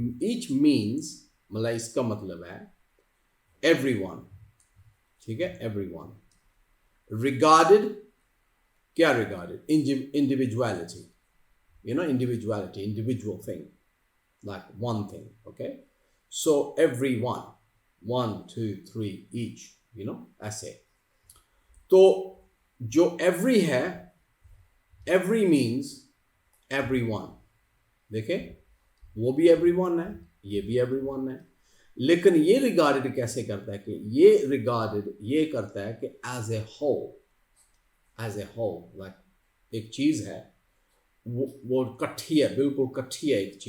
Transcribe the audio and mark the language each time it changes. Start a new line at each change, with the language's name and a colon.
English: each means
Hindi: मतलब इसका मतलब है
English: everyone.
Hindi: ठीक है,
English: everyone. regarded, क्या regarded? individuality. individuality, individual thing, like one thing. Okay, so everyone, 1 2 3 each,
Hindi: ऐसे. तो जो
English: every है, every means everyone.
Hindi: देखें, वो भी everyone है, ये भी everyone है. लेकिन ये regarded कैसे करता है कि ये regarded ये करता है कि
English: as a whole, like
Hindi: एक चीज़ है, वो कट्ठी है, बिल्कुल कट्ठी है.